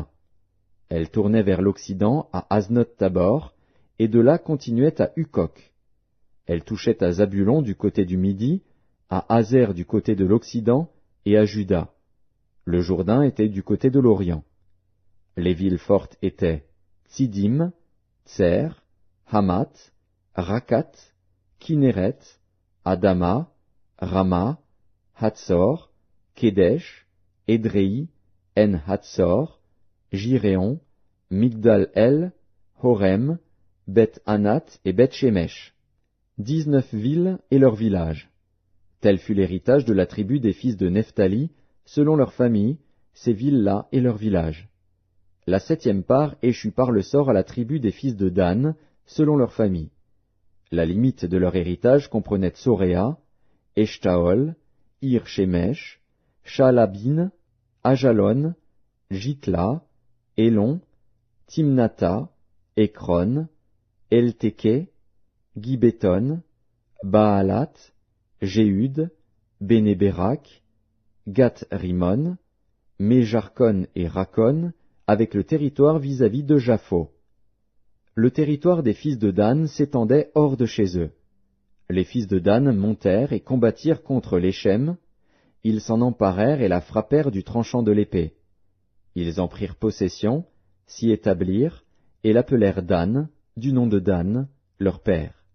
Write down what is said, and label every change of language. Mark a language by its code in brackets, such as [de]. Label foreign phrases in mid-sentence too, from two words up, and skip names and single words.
[fr] Elle tournait vers l'occident à Aznot-Tabor, et de là continuait à Hukok. Elle touchait à Zabulon du côté du midi, à Hazer du côté de l'occident, et à Juda. Le Jourdain était du côté de l'Orient. Les villes fortes étaient Tsidim, Tser, Hamat, Rakat, Kinéret, Adama, Rama, Hatzor, Kedesh, Édréi, En-Hatzor, Jiréon, Migdal-El, Horem, Beth-Anat et Beth-Shemesh. 19 villes et leurs villages. Tel fut l'héritage de la tribu des fils de Nephtali, selon leur famille, ces villes-là et leurs villages. La 7e part échut par le sort à la tribu des fils de Dan, selon leur famille. La limite de leur héritage comprenait Tsoréa, Eshtaol, Ir-Shemesh, Shaalabin, Ajalon, Jitla, Elon, Timnata, Ekron, Elteke, Gibéton, Baalat, Jéhud, Bénéberak, Gath-Rimon, Méjarkon et Rakon, avec le territoire vis-à-vis de Japho. Le territoire des fils de Dan s'étendait hors de chez eux. Les fils de Dan montèrent et combattirent contre l'Échem. Ils s'en emparèrent et la frappèrent du tranchant de l'épée. Ils en prirent possession, s'y établirent, et l'appelèrent Dan, du nom de Dan, leur père.